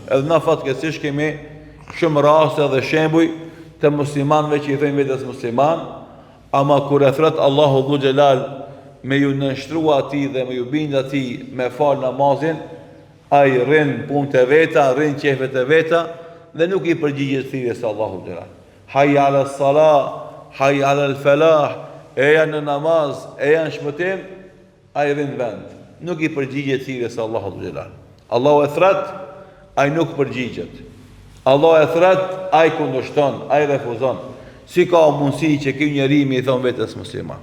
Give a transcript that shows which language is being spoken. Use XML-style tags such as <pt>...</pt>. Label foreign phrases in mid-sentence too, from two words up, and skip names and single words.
<sq>Edhe na fatkeqësisht kemi shumë raste dhe shembuj të muslimanëve që i thënë vetes musliman, ama kur e thret Allahu</sq> <ar>dhul xhelal</ar> <sq>me ju nënshtrua atij dhe me ju bind atij me fal namazin, ai rrin punët e veta, rrin qefet e veta dhe nuk i përgjigjet thirrjes së Allahut xhelal.</sq> <ar>Hayya ala salah, hayya ala falah,</ar> <sq>eja në namaz, eja në shpëtim, ai rrin vend. Nuk i përgjigjet thirrjes së Allahut xhelal. Allahu e thret, ai nuk përgjigjet. Allahu e thret, ai kundërshton, ai refuzon. Si ka mundësi që ky njeri mi i thon vetes musliman?</sq>